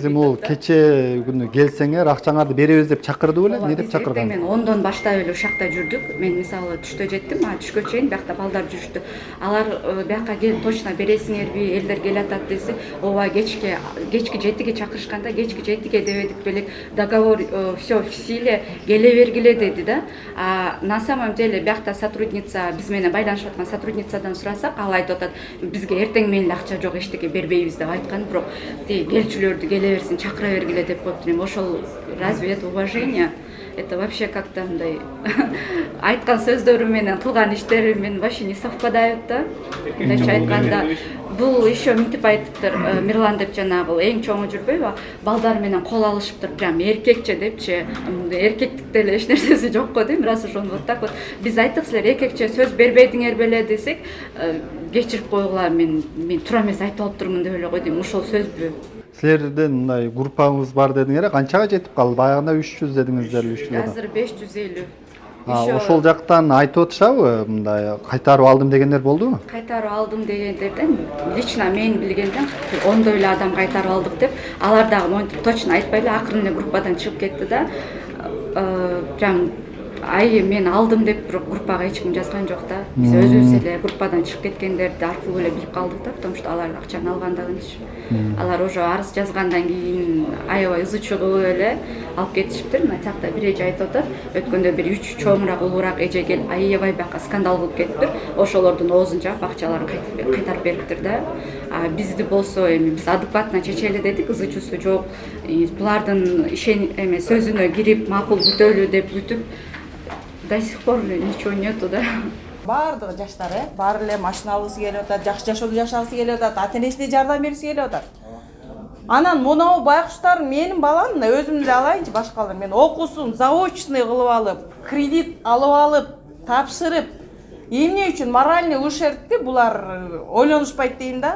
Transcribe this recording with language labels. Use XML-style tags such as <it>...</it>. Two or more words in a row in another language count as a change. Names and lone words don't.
<ky>Негизи бул кече күнү келсеңер акчаңарды беребиз деп чакырды беле? Эмне деп чакырган? Мен 10дон баштап эле ушакта жүрдүк. Мен мисалы түштө жеттим, түшкө чейин биякта балдар жүрүштү. Алар бияка келип точно бересиңерби, элдер келатат десе, ооба кечки 7ге чакырышканда кечки 7ге дебедик белек,</ky> <ru>договор все в силе,</ru> <ky>келе бергиле деди да.</ky> <ru>На самом деле</ru> <ky>биякта сотрудница, биз менен байланышып аткан сотрудницадан сурасак, ал айтып атат, бизге эртең менен акча жок, эчтеке бербейбиз деп айткан, бирок келчүлөрдү келе берсин, чакыра бергиле деп коюптур. Ошол</ky> <ru>разве это уважение? Это вообще как-то</ru> <ky>мындай айткан сөздөрү менен кылган иштери мен</ky> <ru>вообще не совпадают</ru> <ky>да. Мындайча айтканда, бул еще мынтип айтыптыр, Мирлан деп жанагы эң чоңу жүрбөйбү? Балдар менен кол алышыптыр, прям эркекче депчи. Эркектикте эле эч нерсеси жок го дейм, раз ошону</ky> <ru>вот так вот.</ru> <ky>Биз айттык, силер эркекче сөз бербедиңер беле десек, кечирип койгула, мен туура эмес айтып алыптырмын деп эле койдум. Ошол сөзбү? Силердин мындай группаңыз бар дедиңер, канчага жетип калды? Баягында 300 дедиңиздер, 300. Азыр 550. Ошол жактан айтып атышабы, мындай кайтарып алдым дегендер болдубу? Кайтарып алдым дегендерден лично мен билгенден 10 эле адам кайтарып алдык деп, алар дагы монтип точно айтпай эле акырын эле группадан чыгып кетти да. Прям мен алдым деп бирок группага эч ким жазган жок да. Биз өзүбүз эле группадан чыгып кеткендерди аркылуу эле билип калдык да,</ky> <ru>потому что</ru> <ky>алар акчаны алгандыгынчы. Алар уже арыз жазгандан кийин аябай ызы чыгып эле алып кетишиптир. Мына жакта бир эже айтып атат, өткөндө бир 3 чоңураак улуураак эже келип аябай бияка скандал кылып кетиптир. Ошолордун оозун жаап акчаларын кайтарып бериптир да. Бизди болсо эми биз адекватно чечели дедик, ызы чувству жок. Булардын сөзүнө кирип макул бүтөлү деп бүтүп</ky> <ru>до сих пор ничего нету</ru> <ky>да. Баардыгы жаштар, баары эле машина алгысы келип атат, жакшы жашоодо жашагысы келип атат, ата-энесине жардам бергиси келип атат. Анан мынау байкуштар менин балам, өзүм эле алайынчы, башкалар мен окуусун заочный кылып алып, кредит алып алып, тапшырып, эмне үчүн</ky> <ru>моральный ущербти</ru> <ky>булар ойлонушпайт дейм да.</ky>